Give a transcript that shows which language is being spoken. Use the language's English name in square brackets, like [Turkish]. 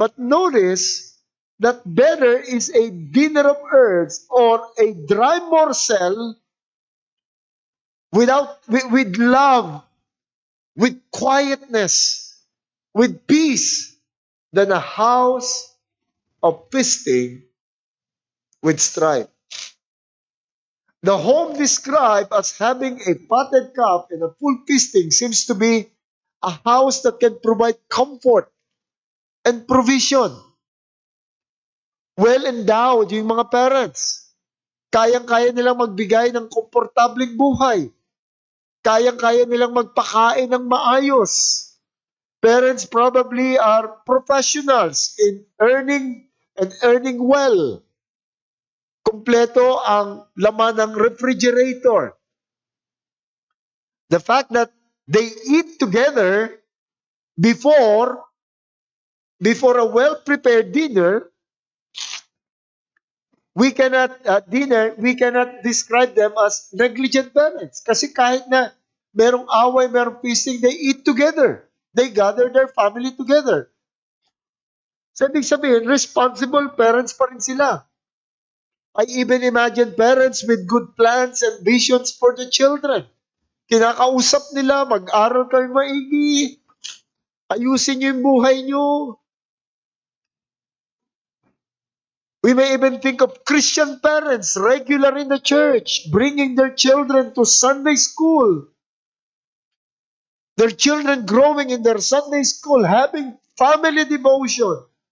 [English] But notice that better is a dinner of herbs or a dry morsel with love, with quietness, with peace, than a house of feasting with strife. The home described as having a fatted calf and a full feasting seems to be a house that can provide comfort and provision. Well endowed yung mga parents. [Filipino] Kayang-kaya nilang magbigay ng komportabling buhay. Kayang-kaya nilang magpakain ng maayos. [English] Parents probably are professionals in earning well. [Filipino] Kompleto ang laman ng refrigerator. [English] The fact that they eat together before a well-prepared dinner, we cannot describe them as negligent parents. [Filipino] Kasi kahit na merong away, merong feasting, [English] they eat together. They gather their family together. So, [Filipino] ibig sabihin, [English] responsible parents [Filipino] pa rin sila. [English] I even imagine parents with good plans and visions for the children. [Filipino] Kinakausap nila, mag-aral kayo maigi, ayusin niyo yung buhay niyo. [English] We may even think of Christian parents regular in the church, bringing their children to Sunday school. Their children growing in their Sunday school, having family devotion.